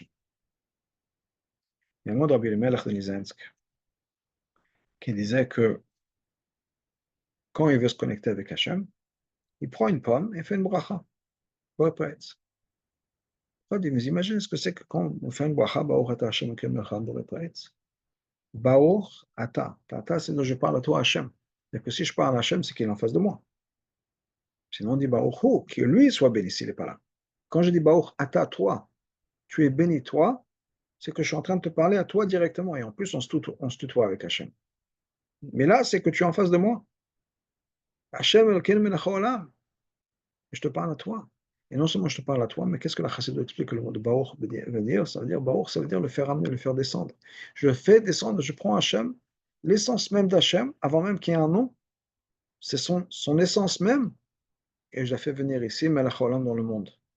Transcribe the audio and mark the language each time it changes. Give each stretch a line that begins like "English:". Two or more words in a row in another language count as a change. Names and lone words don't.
French: Il y a un mot de Rabbi Melech de Lizensk qui disait que quand il veut se connecter avec Hachem, il prend une pomme et fait une bracha. Mais imaginez ce que c'est que quand on fait une bracha,
Hebrew: ברוך אתה השם אלוקינו מלך העולם בורא הארץ. ברוך אתה. Ata,
French: c'est que je parle à toi, Hachem. Et que si je parle à Hachem, c'est qu'il est en face de moi. Sinon, on dit
Hebrew: ברוך הוא,
French: que lui soit béni s'il n'est pas là. Quand je dis
Hebrew: ברוך אתה,
French: toi, tu es béni, toi, c'est que je suis en train de te parler à toi directement. Et en plus, on se tutoie avec Hachem. Mais là, c'est que tu es en face de moi.
Hebrew: השם אלוקינו מלך העולם.
French: Je te parle à toi. Et non seulement je te parle à toi, mais qu'est-ce que la Chassidut explique que le mot de Baruch veut dire? Ça veut dire Baruch, ça veut dire le faire amener, le faire descendre. Je fais descendre, je prends Hachem, l'essence même d'Hachem, avant même qu'il y ait un nom, c'est son essence même, et je la fais venir ici,
Hebrew: מלך העולם,
French: dans le monde.